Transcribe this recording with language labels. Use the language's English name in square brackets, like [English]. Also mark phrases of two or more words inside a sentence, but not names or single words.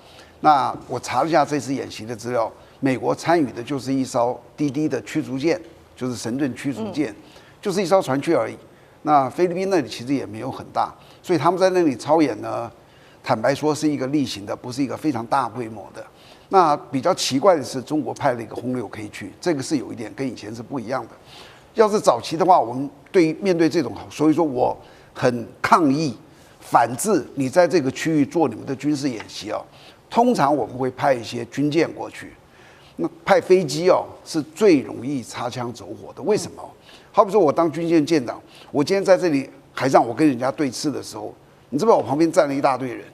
[Chinese] 那我查了一下這次演習的資料，美國參與的就是一艘滴滴的驅逐艦，就是神盾驅逐艦，就是一艘船區而已。那菲律賓那裡其實也沒有很大，所以他們在那裡操演呢，坦白說是一個例行的，不是一個非常大規模的。那比較奇怪的是，中國派了一個轟6K去，這個是有一點跟以前是不一樣的。要是早期的話，我們面對這種，所以說我很抗議，反制你在這個區域做你們的軍事演習哦。通常我們會派一些軍艦過去，那派飛機哦是最容易擦槍走火的。為什麼？好比說，我當軍艦艦長，我今天在這裡海上，我跟人家對峙的時候，你知不知道我旁邊站了一大堆人？